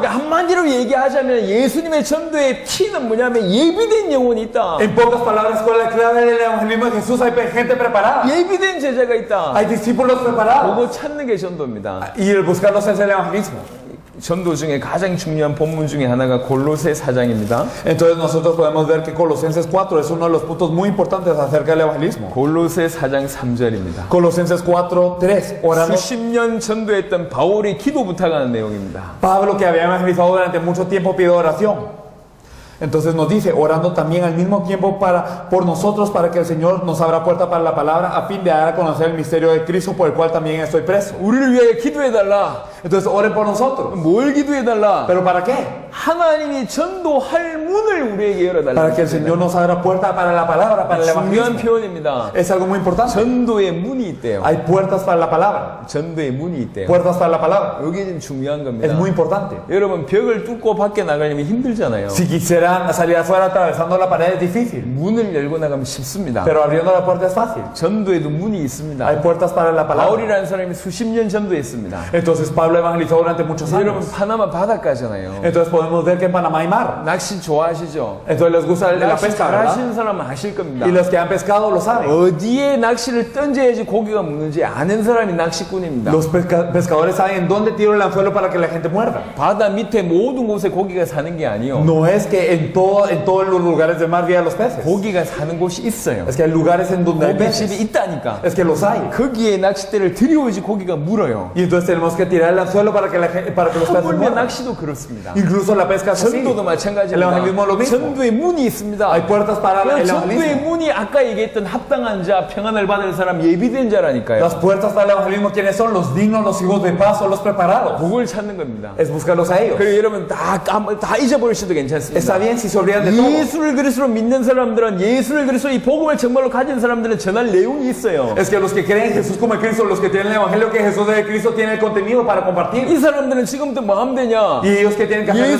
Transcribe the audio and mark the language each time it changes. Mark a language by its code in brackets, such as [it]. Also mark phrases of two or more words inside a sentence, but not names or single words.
[ko] 그러니까 한마디로 얘기하자면 예수님의 전도의 키는 뭐냐면 예비된 영혼이 있다. [es] En pocas palabras, con la clave del evangelismo de Jesús hay gente preparada. [ko] 예비된 제자가 있다. [es] Hay discípulos preparados. [ko] 그거 찾는 게 전도입니다. [es] Y el buscarlos es el evangelismo. [ko] 전도 중에 가장 중요한 본문 중에 하나가 골로새 4장입니다. [es] Entonces nosotros podemos ver que Colosenses 4 es uno de los puntos muy importantes acerca del evangelismo. [ko] 골로새 4장 3절입니다. [es] Colosenses 4, 3, orando. [ko] 수십 년 전도했던 바울이 기도 부탁하는 내용입니다. [es] Pablo, que había evangelizado durante mucho tiempo, pide oración. Entonces nos dice, orando también al mismo tiempo por nosotros, para que el Señor nos abra puerta para la palabra, a fin de dar a conocer el misterio de Cristo, por el cual también estoy preso. [ko] 우리를 위하여 기도해달라. [es] Entonces oren por nosotros. [ko] 뭘 기도해달라? [es] ¿Pero para qué? [ko] 하나님이 전도할 문을 우리에게 열어달라. [es] Para que el Señor nos abra puerta para la palabra, para el [ko] 중요한 [es] evangelismo. [ko] 표현입니다. [es] Es algo muy importante. [ko] 전도의 문이 있대요. [es] Hay puertas para la palabra. [ko] 전도의 문이 있대요. [es] Puertas para la palabra. [ko] 여기는 중요한 [es] Es [ko] 겁니다. [es] muy importante. [ko] 여러분 벽을 뚫고 밖에 나가려면 힘들잖아요. [es] Si quisieran salir afuera atravesando la pared es difícil. [ko] 문을 열고 나가면 쉽습니다. [es] Pero abriendo la puerta es fácil. [ko] 전도에도 문이 있습니다. [es] Hay puertas para la palabra. [ko] 바울이라는 사람이 수십 년 전도했습니다. [es] Entonces Pablo evangelizó durante muchos [ko] 여러분 [es] años. [ko] 파나마 바닷가잖아요. [es] Entonces podemos ver que en Panamá hay mar. [ko] 낚시 좋아하시죠? [es] Entonces les gusta la [ko] 낚시 [es] pesca, ¿verdad? [ko] 잘하시는 사람은 아실 겁니다. [es] Y los que han pescado lo saben. [ko] 어디에 낚시를 던져야지 고기가 먹는지 아는 사람이 낚시꾼입니다. [es] Los pescadores saben dónde tiro el anzuelo para que la gente muerda. [ko] 바다 밑에 모든 곳에 고기가 사는 게 아니요. [es] No es que en todos los lugares del mar vivan los peces. [ko] 고기가 사는 곳이 있어요. [es] Es que hay lugares en donde hay [ko] 고깃집이 [es] peces. [ko] 있다니까. [es] Es que los hay. [ko] 거기에 낚싯대를 들여오지 고기가 물어요. [es] Y entonces tenemos que tirar el anzuelo para que los peces [ko] 하물며 [es] muerdan. [ko] 낚시도 그렇습니다. [es] Incluso la pesca es así. [ko] 전도도 [es] El [ko] 마찬가지입니다. [es] evangelismo es lo mismo. [ko] 전도의 문이 있습니다. [es] Hay puertas para [ko] 그 [es] el [ko] 전도의 [es] evangelismo. [ko] 문이 아까 얘기했던 합당한 자, 평안을 받을 사람, 예비된 자라니까요. [es] Las puertas para el evangelismo, ¿quiénes son? Los dignos, los hijos de paz, son los preparados. [ko] 그걸 찾는 겁니다. [es] Es buscarlos a ellos. [ko] 그리고 여러분 다 잊어버리셔도 괜찮습니다. [es] Está bien si se olvidan de todo. [ko] 예수를 그리스도로 믿는 사람들은 예수를 그리스도 이 복음을 정말로 가진 사람들은 전할 내용이 있어요. [es] Es que los que creen en Jesús como el Cristo, los que tienen el evangelio que Jesús es el Cristo, tienen el contenido para compartir. [ko] 이 사람들은 지금부터 뭐 하면 되냐? [es] Y ellos que tienen que hacer desde